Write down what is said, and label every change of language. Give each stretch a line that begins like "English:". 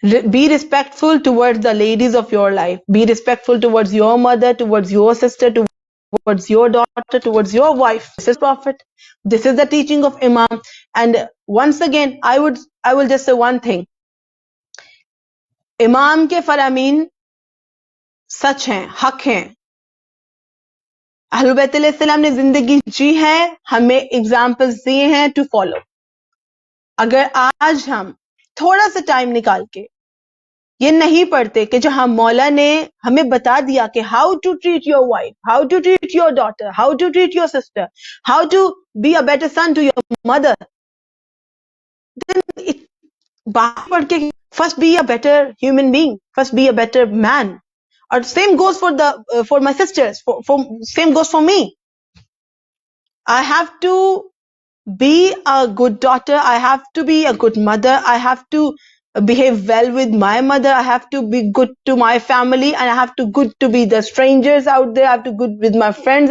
English: Be respectful towards the ladies of your life. Be respectful towards your mother, towards your sister, towards your daughter, towards your wife. This is Prophet. This is the teaching of Imam. And once again, I will just say one thing.
Hindi: Imam ke faramin सच हैं, हक हैं. अहलुल बैत अलैहिस्सलाम ने जिंदगी जी है, हमें examples दिए हैं
English: To follow.
Hindi: अगर आज हम थोड़ा सा टाइम निकाल के ये नहीं पढ़ते कि जहां मौला ने हमें बता दिया कि
English: how to treat your wife, how to treat your daughter, how to treat your sister, how to be a better son to your mother,
Hindi: बात पढ़ के
English: First be a better human being, first be a better man. Or same goes for my sisters. Same goes for me. I have to be a good daughter. I have to be a good mother. I have to behave well with my mother. I have to be good to my family, and I have to good to be the strangers out there. I have to good with my friends.